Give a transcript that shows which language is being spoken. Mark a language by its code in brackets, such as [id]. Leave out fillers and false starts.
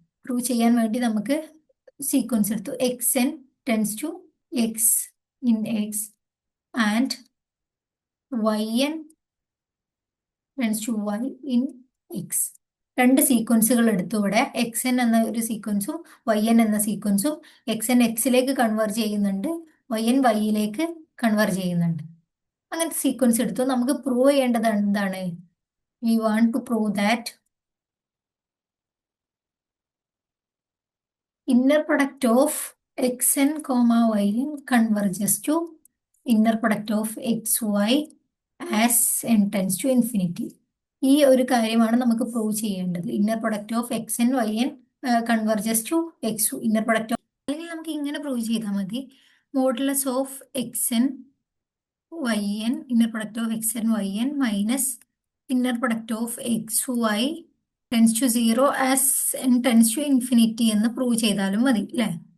[ml] Prove ചെയ്യാൻ വേണ്ടി നമുക്ക് സീക്വൻസ് എടുത്തു. [en] X n tends to x in x and y n tends to y in x. [ml] രണ്ട് സീക്വൻസുകൾ എടുത്തു. ഇവിടെ എക്സ് എൻ എന്ന ഒരു സീക്വൻസും വൈ എൻ എന്ന സീക്വൻസും. എക്സ് എൻ എക്സിലേക്ക് കൺവേർട്ട് ചെയ്യുന്നുണ്ട്, വൈ എൻ വൈയിലേക്ക് കൺവേർട്ട് ചെയ്യുന്നുണ്ട്. അങ്ങനത്തെ സീക്വൻസ് എടുത്തു. നമുക്ക് പ്രൂവ് ചെയ്യേണ്ടത് എന്താണ്? [en] We want to prove that inner product of xn comma yn converges to inner product of xy as n tends to infinity. [ml] ഈ ഒരു കാര്യമാണ് നമുക്ക് പ്രൂവ് ചെയ്യേണ്ടത്. [en] Inner product of x n y n converges to x inner product. [ml] അല്ലെങ്കിൽ നമുക്ക് ഇങ്ങനെ prove ചെയ്താൽ മതി. [en] modulus of x n y n, inner product of x n y n minus inner product of x y tends to 0 as n tends to infinity [ml] എന്ന് prove ചെയ്താലും മതി അല്ലേ.